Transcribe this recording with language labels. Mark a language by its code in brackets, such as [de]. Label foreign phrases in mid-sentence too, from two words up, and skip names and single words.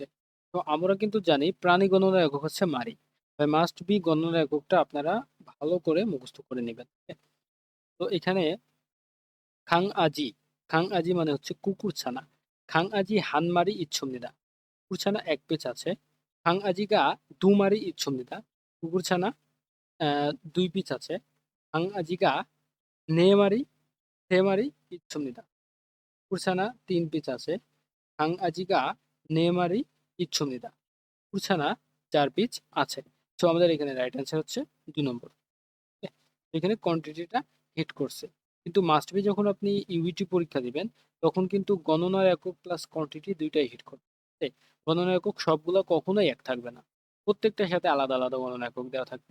[bn] তো আমরা কিন্তু জানি প্রাণী গণনার একক হচ্ছে মারি। তাই [en] must be [bn] গণনার এককটা আপনারা ভালো করে মুখস্থ করে নেবেন। তো এখানে খাং-আজি, খাং-আজি মানে হচ্ছে কুকুরছানা। [ko] 강아지 한 마리 있습니다. [bn] কুকুরছানা ১ পিস আছে। [ko] 강아지가 두 마리 있습니다. [bn] কুকুরছানা ২ পিস আছে। [ko] 강아지가 ৪ 마리, 3 마리 있습니다. [bn] কুকুরছানা ৩ পিস আছে। [ko] 강아지가 ৪ 마리 있습니다. [bn] কুকুরছানা ৪ পিস আছে। সো আমাদের এখানে [en] right answer [bn] হচ্ছে ২ নম্বর। ওকে? এখানে কোয়ান্টিটিটা হিট করছে। কিন্তু [en] must be [bn] যখন আপনি ইউইটি পরীক্ষা দিবেন, তখন কিন্তু গণনার একক [en] plus quantity [bn] ২ টাই হিট করবে। ঠিক? গণনার একক সবগুলা কখনোই এক থাকবে না। প্রত্যেকটার সাথে আলাদা, আলাদা গণনা একক দেওয়া থাকবে।